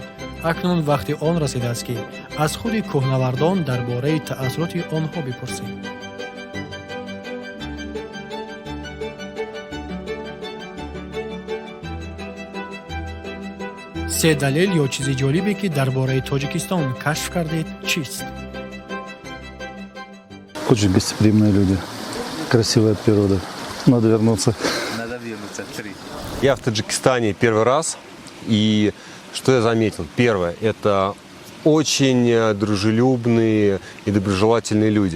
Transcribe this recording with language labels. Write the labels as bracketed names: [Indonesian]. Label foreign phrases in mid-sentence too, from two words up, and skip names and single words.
[Tajik] акнун вақти он расидааст, ки аз худи кӯҳнавардон дар бораи таъссуроти онҳо бипурсем. се далел ё чизи ҷолибе, ки дар бораи Тоҷикистон кашф кардед, чист? [Russian] Очень гостеприимные люди, красивая природа. Надо вернуться. Надо вернуться. 3. Я в Таджикистане первый раз, и что я заметил? Первое, это очень дружелюбные и доброжелательные люди.